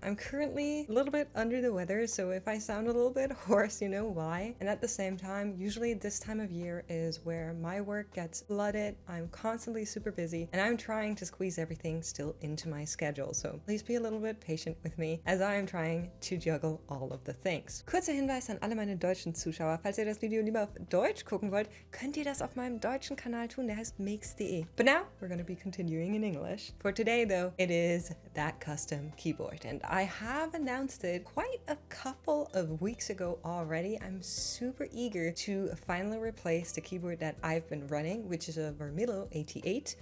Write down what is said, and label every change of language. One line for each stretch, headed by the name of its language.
English: I'm currently a little bit under the weather, so if I sound a little bit hoarse, you know why. And at the same time, usually this time of year is where my work gets flooded. I'm constantly super busy, and I'm trying to squeeze everything still into my schedule. So please be a little bit patient with me as I am trying to juggle all of the things.
German: Kurzer Hinweis an alle meine deutschen Zuschauer. Falls ihr das Video lieber auf Deutsch gucken wollt, könnt ihr das auf meinem deutschen Kanal tun, der heißt mk2.
English: But now, we're going to be continuing in English. For today though, it is that custom keyboard. And I have announced it quite a couple of weeks ago already. I'm super eager to finally replace the keyboard that I've been running, which is a Vermilo 88.